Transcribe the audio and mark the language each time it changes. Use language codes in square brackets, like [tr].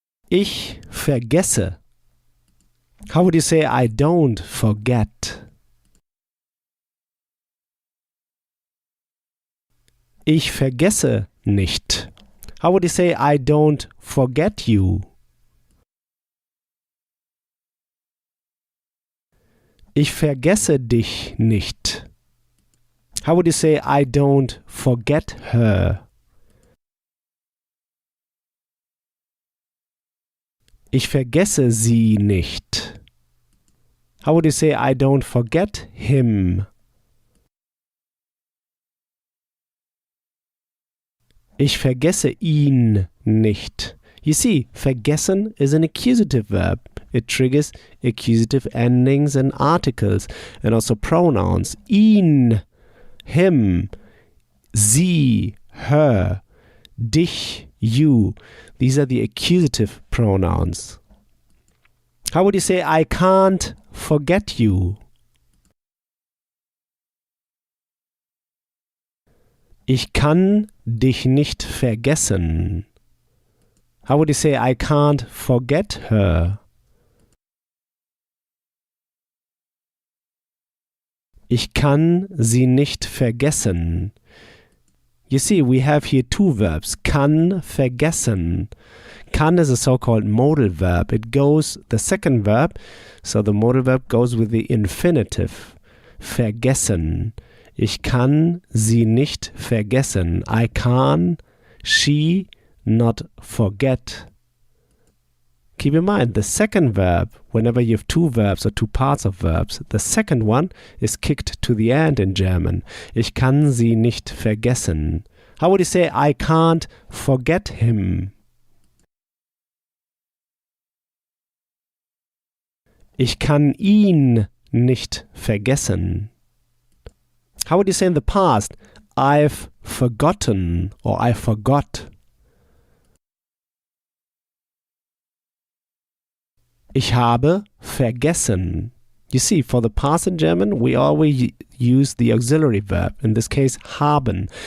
[de] Ich vergesse. [en] How would you say I don't forget? [de] Ich vergesse nicht. [en] How would you say I don't forget you? [de] Ich vergesse dich nicht. [en] How would you say I don't forget her? [de] Ich vergesse sie nicht. [en] How would you say I don't forget him? [de] Ich vergesse ihn nicht. [en] You see, vergessen is an accusative verb. It triggers accusative endings and articles and also pronouns. Ihn, him, sie, her, dich, you. These are the accusative pronouns. How would you say I can't forget you? [de] Ich kann dich nicht vergessen. [en] How would you say I can't forget her? [de] Ich kann sie nicht vergessen. [en] You see, we have here two verbs. Kann, vergessen. Kann is a so-called modal verb. It goes, the second verb, so the modal verb goes with the infinitive. [de] Vergessen. Ich kann sie nicht vergessen. [en] I can, she, not forget. Keep in mind, the second verb, whenever you have two verbs or two parts of verbs, the second one is kicked to the end in German. [de] Ich kann sie nicht vergessen. [en] How would you say, I can't forget him? [de] Ich kann ihn nicht vergessen. [en] How would you say in the past, I've forgotten or I forgot? [de] Ich habe vergessen. [en] You see, for the past in German, we always use the auxiliary verb, in this case, haben.